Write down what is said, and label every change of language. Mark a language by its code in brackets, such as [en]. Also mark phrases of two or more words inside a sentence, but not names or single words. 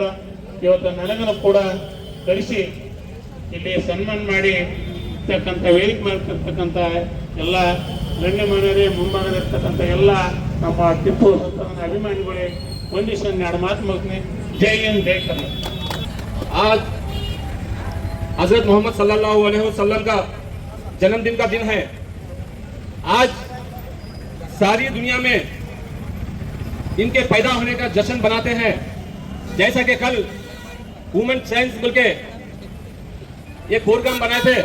[kn] ಇವತ್ತು ನನಗನ್ನು ಕೂಡ ಕರೆಸಿ ಇಲ್ಲಿ ಸನ್ಮಾನ ಮಾಡಿ ಇರ್ತಕ್ಕಂಥ ವೇದಿಕೆ ಮಾಡ್ತಿರ್ತಕ್ಕಂಥ ಎಲ್ಲ ಗಣ್ಯಮಾನ್ಯರೇ, ಮುಂಭಾಗದಿರ್ತಕ್ಕಂಥ ಎಲ್ಲ ನಮ್ಮ ಟಿಪ್ಪು ಸುಲ್ತಾನ್ ಅಭಿಮಾನಿಗಳೇ ಒಂದಿಷ್ಟು ಎರಡು ಮಾತು ಮುಗಿಸ್ತೀನಿ. ಜೈ ಹಿಂದ್, ಜೈ ಕರ್ನಾಟಕ. [hi] आज हजरत मोहम्मद [ar] صلى الله عليه وسلم [hi] का जन्मदिन का दिन है। आज सारी दुनिया में इनके पैदा होने का जश्न बनाते हैं। जैसा कि कल [en] human science [hi] बोल के एक प्रोग्राम बनाए थे।